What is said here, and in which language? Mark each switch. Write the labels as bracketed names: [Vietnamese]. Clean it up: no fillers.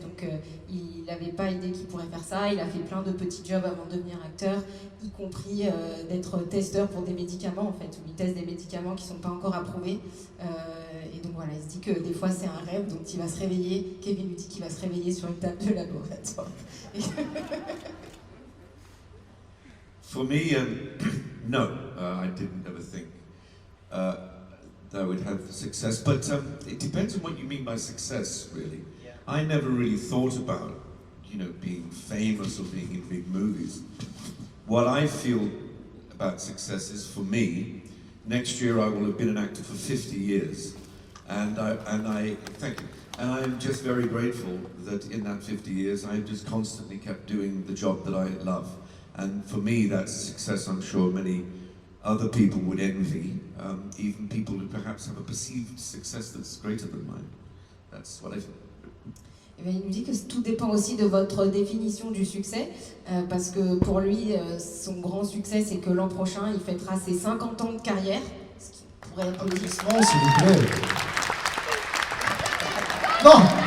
[French] Donc il n'avait pas idée qu'il pourrait faire ça. Il a fait plein de petits jobs avant de devenir acteur, y compris d'être testeur pour des médicaments, en fait, où il teste des médicaments qui ne sont pas encore approuvés. Et donc voilà, il se dit que des fois c'est un rêve, donc il va se réveiller. Kevin lui dit qu'il va se réveiller sur une table de laboratoire. [English] For me, no, I didn't ever think that I would have success, but it depends on what you mean by success, really. Yeah. I never really thought about, being famous or being in big movies. What I feel about success is, for me, next year I will have been an actor for 50 years, and I thank you. And I'm just very grateful that in that 50 years I've just constantly kept doing the job that I love. And for me, that's a success I'm sure many other people would envy, even people who perhaps have a perceived success that's greater than mine. That's what I feel. [French] Et bien, il nous dit que tout dépend aussi de votre définition du succès, parce que pour lui, son grand succès, c'est que l'an prochain, il fêtera ses 50 ans de carrière, ce qui pourrait être... Applaudissements, s'il vous plaît. Non.